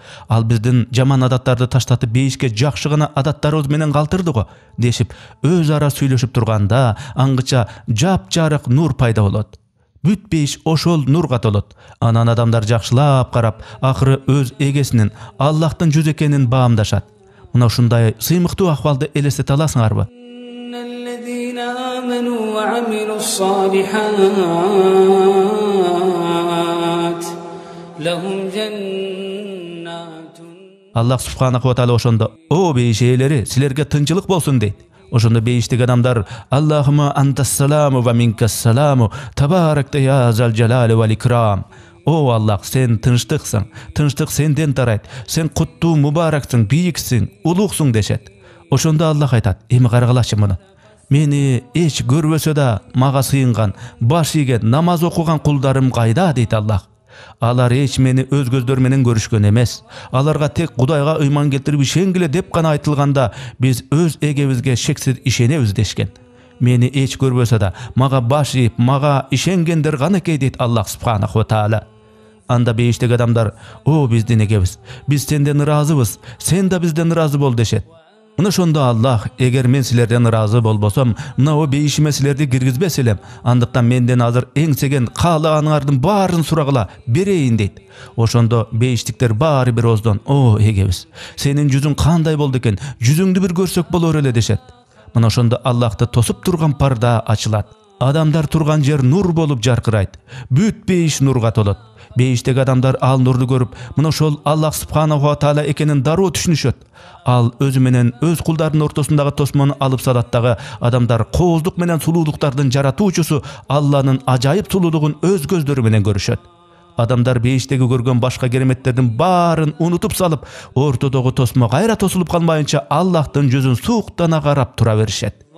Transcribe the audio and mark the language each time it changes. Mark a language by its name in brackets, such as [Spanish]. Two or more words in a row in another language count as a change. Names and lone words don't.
[Kyrgyz] Ал биздин жаман адаттарды таштатып, бейишке жакшы гана адаттарыбыз менен калтырды го, дешип, өз ара сүйлөшүп турганда, аңгыча жапжарык нур пайда болот. Бүт бейиш ошол нурга толот. Анан адамдар жакшылап карап, акыры өз эгесинин, Аллахтын жүзү экенин баамдашат. Мына ушундай сыймыктуу ахвалды элестете аласыңарбы? [Arabic] آمنوا وعملوا الصالحات لهم جنات. [Kyrgyz] Аллах [Arabic] سبحانه وتعالى [Kyrgyz] ошондо, "О бейиш ээлери, силерге тынчылык болсун" дейт. Ошондо бейиштик адамдар, [Arabic] "اللهم أنت السلام ومنك السلام، تباركت يا ذا الجلال والإكرام." [Kyrgyz] О Аллах, сен тынчтыксың, тынчтык сенден тарайт, сен куттуу мубараксың, бийиксиң, улуксуң дешет. Ошондо Аллах айтат, "Эми карагылачы муну. Мени эч көрбөсө да мага сыйынган, баш ийген, намаз окуган кулдарым кайда?" дейт Аллах. Алар эч мени өз көздөрү менен көрүшкөн эмес. Аларга тек Кудайга ыйман келтирип ишенгиле деп гана айтылганда, биз өз эгебизге шексиз ишенебиз дешкен. Мени эч көрбөсө да мага баш ийип, мага ишенгендер гана экен дейт Аллах [Arabic] سبحانه وتعالى. [Kyrgyz] Анда бейиштик адамдар, "О биздин эгебиз, биз сенден ыраазыбыз, сен да бизден ыраазы бол" дешет. Мына ошондо Аллах, "Эгер мен силерден ыраазы болбосом, мына о бейишиме силерди киргизбес элем. Андыктан менден азыр эңсеген каалаганыңардын баарын сурагыла берейин" дейт. Ошондо бейиштиктер баары бир оздон, "О эгебиз, сенин жүзүң кандай болду экен? Жүзүңдү бир көрсөк болор эле" дешет. Мына ошондо Аллахты тосуп турган парда ачылат. Адамдар турган жер нур болуп жаркырайт. Бүт бейиш нурга толот. Бейиштеги адамдар ал нурду көрүп, мына ошол Аллах [Arabic] سبحانه وتعالى [Kyrgyz] экенин дароо түшүнүшөт. Ал өзү менен өз кулдарынын ортосундагы тосмону алып салат дагы, адамдар кооздук менен сулуулуктардын жаратуучусу Алланын ажайып сулуулугун өз көздөрү менен көрүшөт. Адамдар бейиштеги көргөн башка кереметтердин баарын унутуп салып, ортодогу тосмо кайра тосулуп калмайынча Аллахтын жүзүн сууктана карап тура беришет.